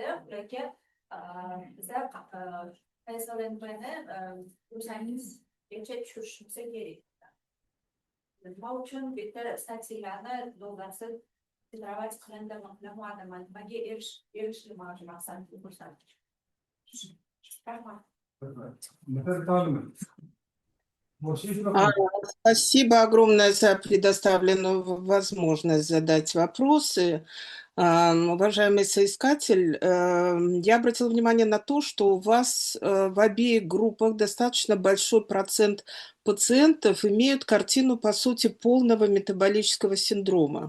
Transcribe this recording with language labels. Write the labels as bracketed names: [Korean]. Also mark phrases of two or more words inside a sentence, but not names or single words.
[Uzbek] Ularga biza insulinni o'zingizgacha tushirishimiz kerak. Nima uchun bitta statsiyalarni dozasi filtrovать qilindimi, qilinmadimi, nimaga erishilmoqchi maqsadli ko'rsatkich. Rahmat. [Russian] Спасибо огромное за предоставленную возможность задать вопросы. Уважаемый соискатель, я обратила внимание на то, что у вас в обеих группах достаточно большой процент пациентов имеют картину, по сути, полного метаболического синдрома.